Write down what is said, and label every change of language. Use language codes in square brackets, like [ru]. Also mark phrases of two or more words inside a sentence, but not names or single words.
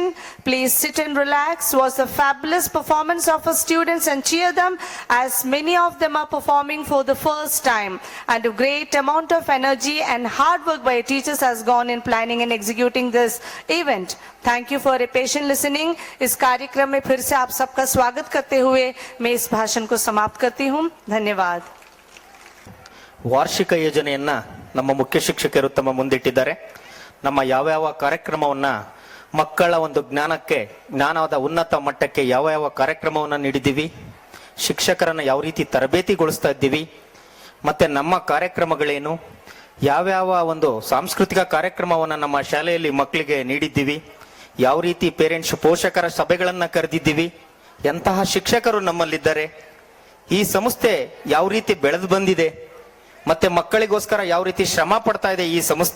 [en] Please sit and relax. Was a fabulous performance of our students and cheer them as many of them are performing for the first time. And a great amount of energy and hard work by teachers has gone in planning and executing this event. Thank you for a patient listening. [hi] इस कार्यक्रम में फिर से आप सबका स्वागत करते हुए मैं इस भाषण को समाप्त करती हूँ. धन्यवाद. [kn] ವಾರ್ಷಿಕ ಯೋಜನೆಯನ್ನ ನಮ್ಮ ಮುಖ್ಯ ಶಿಕ್ಷಕರು ತಮ್ಮ ಮುಂದಿಟ್ಟಿದ್ದಾರೆ. ನಮ್ಮ ಯಾವ್ಯಾವ ಕಾರ್ಯಕ್ರಮವನ್ನ ಮಕ್ಕಳ ಒಂದು ಜ್ಞಾನದ ಉನ್ನತ ಮಟ್ಟಕ್ಕೆ ಯಾವ ಕಾರ್ಯಕ್ರಮವನ್ನ ನೀಡಿದ್ದೀವಿ, ಶಿಕ್ಷಕರನ್ನ ಯಾವ ರೀತಿ ತರಬೇತಿಗೊಳಿಸ್ತಾ ಇದ್ದೀವಿ, ಮತ್ತೆ ನಮ್ಮ ಕಾರ್ಯಕ್ರಮಗಳೇನು, ಯಾವ್ಯಾವ ಒಂದು ಸಾಂಸ್ಕೃತಿಕ ಕಾರ್ಯಕ್ರಮವನ್ನ ನಮ್ಮ ಶಾಲೆಯಲ್ಲಿ ಮಕ್ಕಳಿಗೆ ನೀಡಿದ್ದೀವಿ, ಯಾವ ರೀತಿ ಪೇರೆಂಟ್ಸ್ ಪೋಷಕರ ಸಭೆಗಳನ್ನ ಕರೆದಿದ್ದೀವಿ, ಎಂತಹ ಶಿಕ್ಷಕರು ನಮ್ಮಲ್ಲಿದ್ದಾರೆ, ಈ ಸಂಸ್ಥೆ ಯಾವ ರೀತಿ ಬೆಳೆದು ಬಂದಿದೆ, ಮತ್ತೆ ಮಕ್ಕಳಿಗೋಸ್ಕರ ಯಾವ ರೀತಿ ಶ್ರಮ ಪಡ್ತಾ ಇದೆ ಈ ಸಂಸ್ಥೆ.